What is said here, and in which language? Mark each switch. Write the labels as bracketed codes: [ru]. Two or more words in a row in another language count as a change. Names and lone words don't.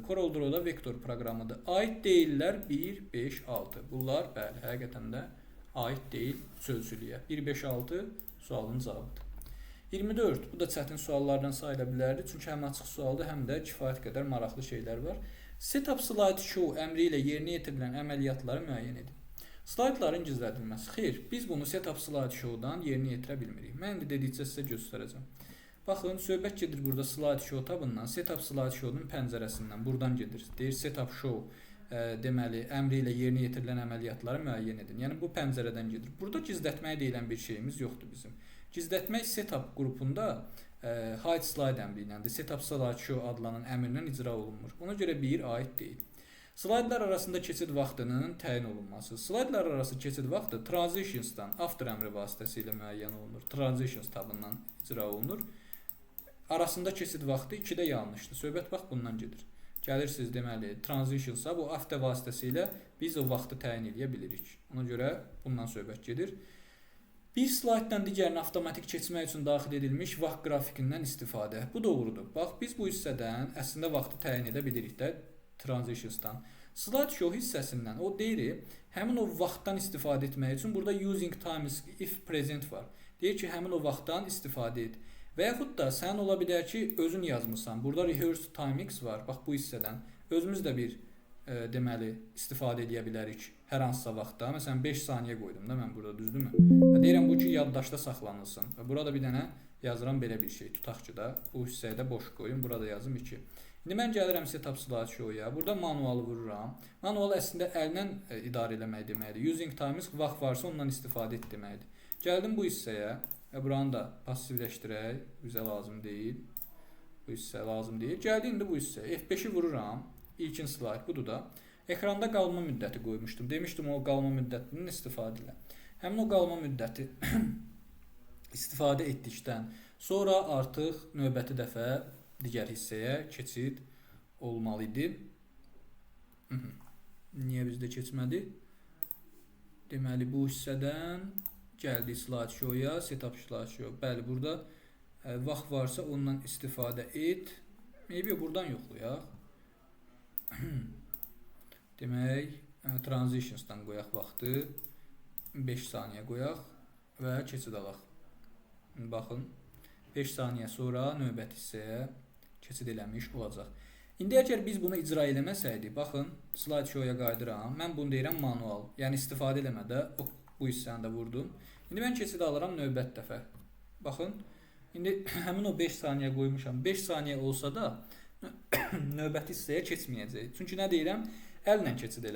[az] CorelDRAW da vektor proqramıdır. Aid deyillər 1, 5, 6. Bunlar bəli, həqiqətən də aid deyil sözcülüyə. 156 sualın cavabıdır. 24. Bu da çətin suallardan sayıla bilərdi. Çünki həm açıq sualda, həm də kifayət qədər maraqlı şeylər var. [en] Setup slide show [az] əmri ilə yerinə yetirilən əməliyyatları müəyyən edin. Slaydların gizlədilməsi. Xeyr, biz bunu [en] setup slide show-dan [az] yerinə yetirə bilmirik. Mən indi dedikcə sizə göstərəcəm. Baxın, söhbət gedir burada [en] slide show [az] tabından, [en] setup slide show-nun [az] pəncərəsindən, buradan gedir. Deyir [en] setup show, [az] deməli, əmri ilə yerinə yetirilən əməliyyatları müəyyən edin. Yəni bu pəncərədən gedir. Burada gizlətməyə deyilən bir şeyimiz yoxdur bizim. Gizlətmək setup qrupunda [en] hide slide [az] əmri iləndir. [en] Setup slide show [az] adlanan əmrlə icra olunmur. Ona görə bir aid deyil. Slaydlar arasında keçid vaxtının təyin olunması. Slaydlar arası keçid vaxtı transitionsdan after əmri vasitəsilə müəyyən olunur. Transitions tabından icra olunur. Arasında keçid vaxtı 2-də yanlışdır. Söhbət bax bundan gedir. Gəlirsiniz deməli transitionsa bu after vasitəsilə biz o vaxtı təyin edə bilirik. Ona görə bundan söhbət gedir. Bir slayddan digərinə avtomatik keçmək üçün daxil edilmiş vaxt qrafikindən istifadə. Bu doğrudur. Bax biz bu hissədən əslində vaxtı təyin edə bilirik də transitionsdan. [en] Slide show [az] hissəsindən o deyir, həmin o vaxtdan istifadə etmək üçün burada [en] using times if present [az] var. Deyir ki, həmin o vaxtdan istifadə et. Və yaxud da sən ola bilər ki, özün yazmısan. Burada [en] rehearse timex [az] var. Bax bu hissədən özümüz də bir deməli istifadə edə bilərik hər hansısa vaxtda. Məsələn 5 saniyə qoydum da mən burada, düzdürmü? Və deyirəm bu ki, yaddaşda saxlanılsın. Və burada bir dənə yazıram belə bir şey. Tutaq ki da bu hissəyə də boş qoyum. Burada yazım 2. İndi mən gəlirəm [en] setup slide show-ya. [az] Burada manualı vururam. Manual əslində əllə idarə eləmək deməkdir. [en] Using times [az] vaxt varsa ondan istifadə et deməkdir. Gəldim bu hissəyə və buranı da passivləşdirək. Bizə lazım deyil. Bu hissə lazım deyil. Gəldi indi bu hissəyə. F5-i vururam. İlkin slide budur da. Ekranda qalma müddəti qoymuşdum. Demişdim o qalma müddətinin istifadə ilə. Həmin o qalma müddəti istifadə etdikdən sonra artıq növbəti dəfə digər hissəyə keçid olmalı idi. Niyə bizdə keçmədi? Deməli bu hissədən gəldi [en] slide show-ya, setup slide show. [az] Bəli, burada vaxt varsa ondan istifadə et. Maybe buradan yoxlayaq. Demək, transitionsdan qoyaq vaxtı. 5 saniyə qoyaq və keçid alaq. Baxın, 5 saniyə sonra növbəti hissəyə keçid eləmiş olacaq. İndi əgər biz bunu icra eləməsəydik, baxın, [en] slide show-ya [az] qayıdıram. Mən bunu deyirəm manual, yəni istifadə eləmədə bu hissəni də vurdum. İndi mən keçid alıram növbəti dəfə. Baxın, indi həmin o 5 saniyə qoymuşam. 5 saniyə olsa da növbəti hissəyə keçməyəcək. Çünki nə deyirəm? Əllə keçid elə.